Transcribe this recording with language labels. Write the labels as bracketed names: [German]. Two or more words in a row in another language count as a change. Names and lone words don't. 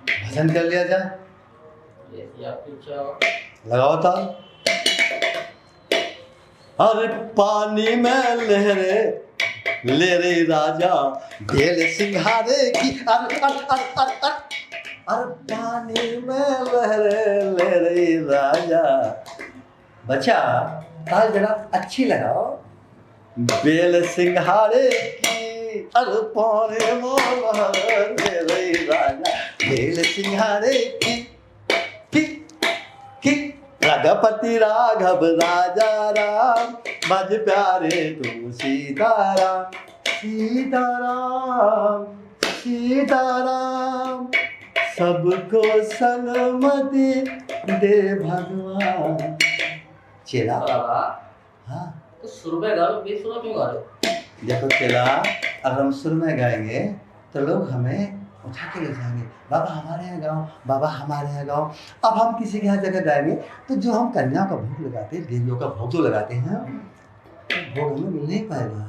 [Hindi] पसंद कर लिया जाए। आपकी इच्छा। लगाओ ताल। अरे पानी में लहरे ले रे राजा, बेल सिंघारे की अर अर अर अर अर। अरे पानी में लहरे ले रे राजा। बच्चा ताल जरा अच्छी लगाओ। बेल सिंघारे की अरे पानी में लहरे ले रे राजा, बेल सिंघारे की रघुपति राघव राजा राम, बज प्यारे तू सीताराम। सीताराम सीताराम, सबको सन्मति दे भगवान। चेला हाँ तो सुर में गा लो, बेसुरा क्यों गा रहे हो? देखो चेला, अगर हम सुर में गाएंगे तो लोग हमें उठा के ले जाएंगे, बाबा हमारे यहाँ गाओ, बाबा हमारे यहाँ गाओ। अब हम किसी के यहाँ जगह गाएंगे तो जो हम कन्या का भोग लगाते हैं, देवियों का भोग जो लगाते हैं, भोग हमें मिल नहीं पाएगा।